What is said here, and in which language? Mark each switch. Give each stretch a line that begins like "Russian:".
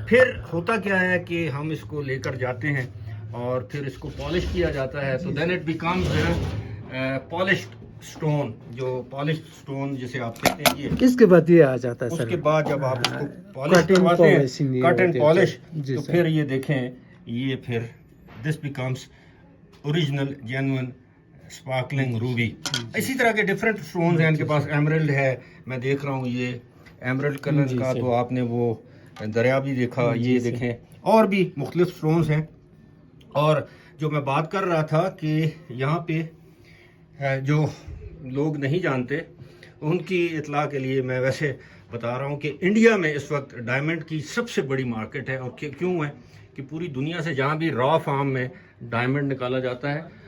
Urdu: پھر ہوتا کیا ہے کہ ہم اس کو لے کر جاتے ہیں اور پھر اس کو پالش کیا جاتا ہے, تو
English: then it becomes polished stone,
Urdu: جو پالشڈ سٹون جسے آپ کہتے ہیں یہ. اس کے بعد یہ آ جاتا ہے اس سر. کے بعد جب آپ اس کو پالش کرواتے ہیں,
English: cut and polish,
Urdu: جی تو سر. پھر یہ دیکھیں یہ پھر
English: This becomes original genuine sparkling ruby.
Urdu: اسی طرح کے ڈفرینٹ سٹونز ہیں ان کے پاس. ایمرلڈ ہے, میں دیکھ رہا ہوں یہ ایمرلڈ کلر کا, تو آپ نے وہ دریا بھی دیکھا, یہ دیکھیں اور بھی مختلف سٹونز ہیں. اور جو میں بات کر رہا تھا کہ یہاں پہ جو لوگ نہیں جانتے ان کی اطلاع کے لیے میں ویسے بتا رہا ہوں کہ انڈیا میں اس وقت ڈائمنڈ کی سب سے بڑی مارکیٹ ہے. اور کیوں ہے کہ پوری دنیا سے جہاں بھی را فارم میں ڈائمنڈ نکالا جاتا ہے